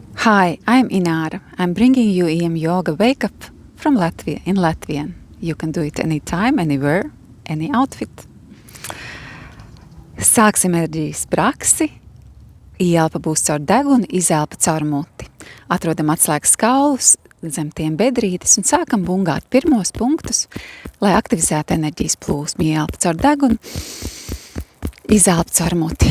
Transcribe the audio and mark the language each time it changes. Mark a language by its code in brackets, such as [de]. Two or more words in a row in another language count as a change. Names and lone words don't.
[en] Hi, I'm Inara. I'm bringing you EM Yoga Wake Up from Latvia in Latvian. You can do it anytime, anywhere, any outfit. [lv] Sāksim enerģijas praksi. Ieelpa būs caur degunu, izelpa caur muti. Atrodam atslēgas kaulus, zem tiem bedrītes un sākam bungāt pirmos punktus, lai aktivizētu enerģijas plūsmu. Ieelpa caur degunu, izelpa caur muti.